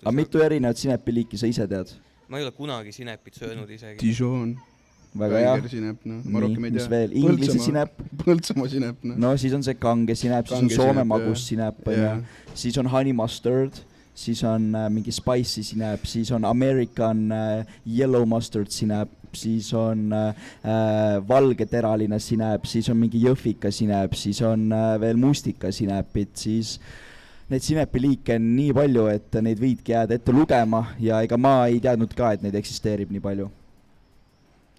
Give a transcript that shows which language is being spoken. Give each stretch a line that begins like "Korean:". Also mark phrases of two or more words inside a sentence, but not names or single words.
Estonian: Aga mitu erinevat sinepiliiki sa ise tead? Ma ei ole kunagi sinepit söönud isegi. Dijon. Väga hea. Sinep, ma rohkem ei tea. Mis veel? Inglise sinep? Põltsamaa sinep. No siis on see kange sinep, siis on Soome magus sinep, siis on
English: honey mustard,
Estonian: siis on mingi spicy sinep, siis on
English: American yellow mustard
Estonian: sinep, siis on valgeteraline sinep, siis on mingi jõhvika sinep, siis on veel mustika sinepid, siis neid sinepiliike on nii palju, et neid võidki jääda ette lugema ja ega ma ei teadnud ka, et neid eksisteerib nii palju.